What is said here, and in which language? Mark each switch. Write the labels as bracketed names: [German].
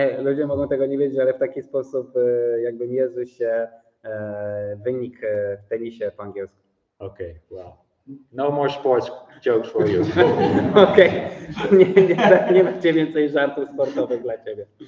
[Polish] Ludzie mogą tego nie wiedzieć, ale w taki sposób jakby mierzy się wynik w tenisie po angielsku. [English] Okay, well, no more sports jokes for you. [Polish] Okej, nie macie więcej żartów sportowych dla ciebie.